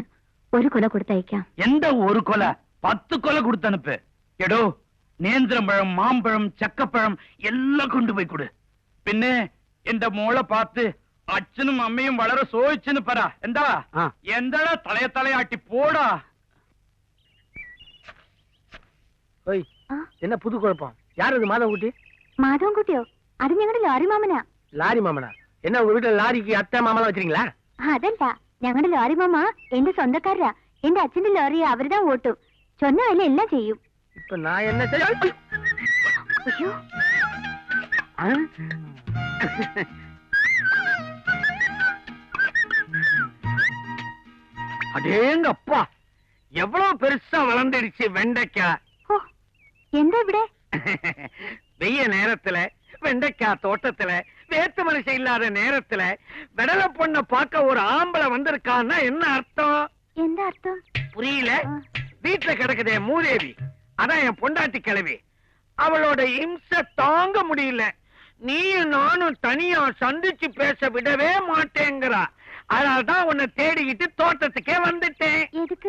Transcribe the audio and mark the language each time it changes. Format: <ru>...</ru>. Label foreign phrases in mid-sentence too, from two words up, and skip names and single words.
<ml>ഒരു കൊല കൊടുത്തയക്കാം. എന്താ ഒരു കൊല? 10 കൊല കൊടുത്തനുപ്പ്. എടോ, നേന്ത്രപ്പഴം, മാമ്പഴം, ചക്കപ്പഴം എല്ലാം കൊണ്ടുപോയി കൊടു. പിന്നെ എന്റെ മോളെ പാത്ത് അച്ഛനും അമ്മയും വളരെ സോയിച്ചെന്ന് പറ. എന്താ എന്താടാ തലയാട്ടി പോടാ.</ml> <ta>என்ன புது குழப்பம்? யார் அது மாதவன்குட்டி?</ta> <ml>മാധവൻകുട്ടിയോ? അത് ഞങ്ങളുടെ ലോറി മാമനാ.</ml> <ta>லாரி மாமனா? என்ன உங்க வீட்டுல லாரிக்கு அத்தை மாமலாம் வச்சிருக்கீங்களா?</ta> <ml>അതല്ല, ഞങ്ങളുടെ ലോറി മാമ എന്റെ സ്വന്തക്കാരാ. എന്റെ അച്ഛന്റെ ലോറി അവരുതാ ഓട്ടും.</ml> <ta>சொன்ன வேலை எல்லாம் செய்யும். இப்ப நான் என்ன செய்ய? ஐயோ, அடேங்கப்பா, எவ்வளவு பெருசா வளர்ந்துடுச்சு வெண்டைக்காய். ஓ,</ta> <ml>എന്താ ഇവിടെ?</ml> <ta>வெய்ய நேரத்துல வெண்டைக்காய் தோட்டத்துல வேத்து மனுஷன் இல்லாத நேரத்துல விடல பொண்ண பார்க்க ஒரு ஆம்பளை வந்திருக்கான்னா என்ன அர்த்தம்?</ta> <ml>എന്താ അർത്ഥം?</ml> <ta>புரியல? வீட்டுல கிடக்குதே மூதேவி, அதான் என் பொண்டாட்டி கிழவி. அவளோட இம்சை தாங்க முடியல. நீயும் நானும் தனியா சந்திச்சு பேச விடவே மாட்டேங்கிறா. அதனால்தான் உன்னை தேடிக்கிட்டு தோட்டத்துக்கே வந்துட்டேன். எதுக்கு?</ta>